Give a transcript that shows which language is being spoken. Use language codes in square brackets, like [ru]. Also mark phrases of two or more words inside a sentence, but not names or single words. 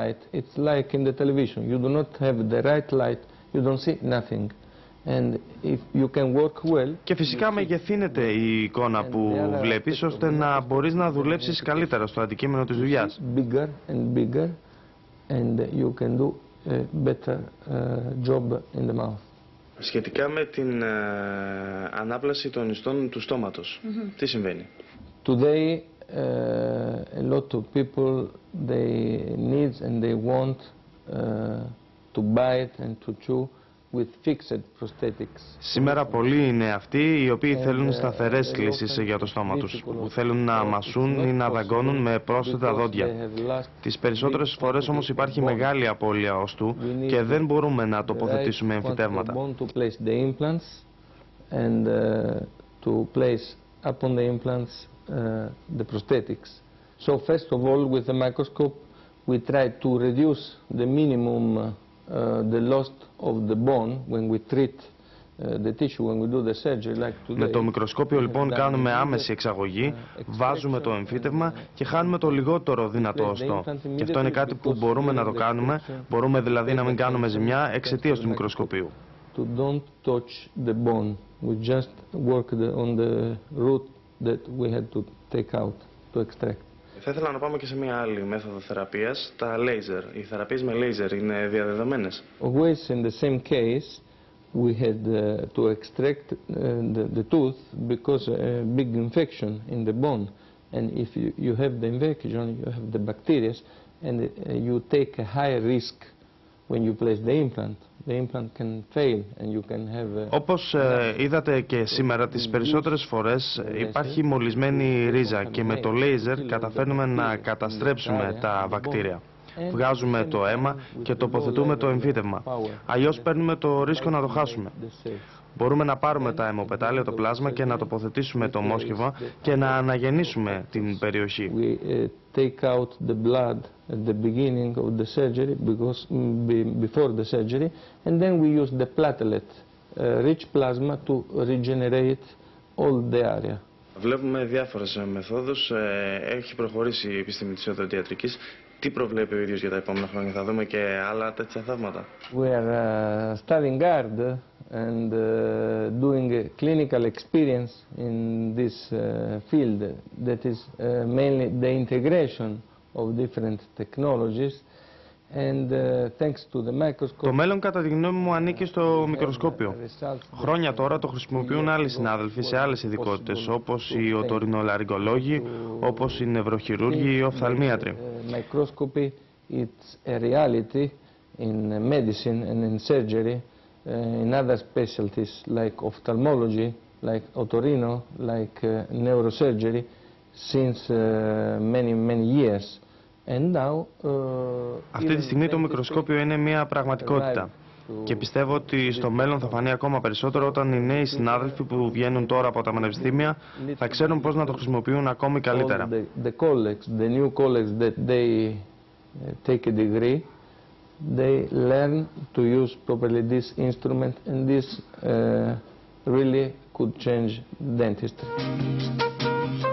[el] Και φυσικά μεγεθύνεται η εικόνα που βλέπεις ώστε να μπορείς να δουλέψεις καλύτερα στο αντικείμενο της δουλειάς. Σχετικά με την ανάπλαση των ιστών του στόματος, τι συμβαίνει? [en] Today, a lot of people they need and they want to bite and to chew with fixed prosthetics. [el] Σήμερα πολλοί είναι αυτοί οι οποίοι θέλουν σταθερές λύσεις για το στόμα τους, που θέλουν να μασούν ή να δαγκώνουν με πρόσθετα δόντια. Τις περισσότερες φορές όμως υπάρχει μεγάλη απώλεια οστού και δεν μπορούμε να τοποθετήσουμε εμφυτεύματα. [en] The prosthetics. So first of all, with the microscope, we try to reduce the minimum, the loss of the bone when we treat the tissue, when we do the surgery, like today. [el] Με το μικροσκόπιο λοιπόν κάνουμε άμεση εξαγωγή, βάζουμε το εμφύτευμα και χάνουμε το λιγότερο δυνατό οστό. Και αυτό είναι κάτι που μπορούμε να το κάνουμε, μπορούμε δηλαδή να μην κάνουμε ζημιά εξαιτίας του μικροσκοπίου. [en] To don't touch the bone, we just work on the root that we had to take out, to extract. [el] Θα ήθελα να πάμε και σε μια άλλη μέθοδο θεραπείας, τα laser. Οι θεραπείες με laser είναι διαδεδομένες? [en] Always in the same case, we had to extract the tooth because a big infection in the bone. And if you have the infection, you have the bacteria, and you take a higher risk when you place the implant. The implant can fail and you can have [el] Όπως είδατε και σήμερα, τις περισσότερες φορές υπάρχει μολυσμένη ρίζα και με το λέιζερ καταφέρνουμε να καταστρέψουμε τα βακτήρια. Βγάζουμε το αίμα και τοποθετούμε το εμφύτευμα. Αλλιώς παίρνουμε το ρίσκο να το χάσουμε. Μπορούμε να πάρουμε τα αιμοπετάλια, το πλάσμα και να τοποθετήσουμε το μόσχευμα και να αναγεννήσουμε την περιοχή. [en] Take out the blood at the beginning of the surgery, because before the surgery, and then we use the platelet rich plasma to regenerate all the area. [el] Βλέπουμε διάφορες μεθόδους. Έχει προχωρήσει η επιστήμη της οδοντιατρικής. Τι προβλέπει ο ίδιος για τα επόμενα χρόνια? Θα δούμε και άλλα τέτοια θαύματα? [en] We are studying hard and doing a clinical experience in this field that is mainly the integration of different technologies. And thanks to the microscope. [el] Το μέλλον κατά τη γνώμη μου ανήκει στο μικροσκόπιο. Χρόνια τώρα το χρησιμοποιούν άλλοι συνάδελφοι σε άλλες ειδικότητες, όπως οι οτορινολαριγκολόγοι, όπως οι νευροχειρούργοι ή οι οφθαλμίατροι. [en] Microscopy it's a reality in medicine and in surgery, in other specialties like ophthalmology like otorino, like neurosurgery, since many years. And now, [el] αυτή τη στιγμή το μικροσκόπιο είναι μια πραγματικότητα. Και πιστεύω ότι στο μέλλον θα φανεί ακόμα περισσότερο όταν οι νέοι συνάδελφοι που βγαίνουν τώρα από τα πανεπιστήμια θα ξέρουν πώς να το χρησιμοποιούν ακόμη καλύτερα. [en] The new colleagues that they take a degree, they learn to use properly this instrument, and this really could change dentistry.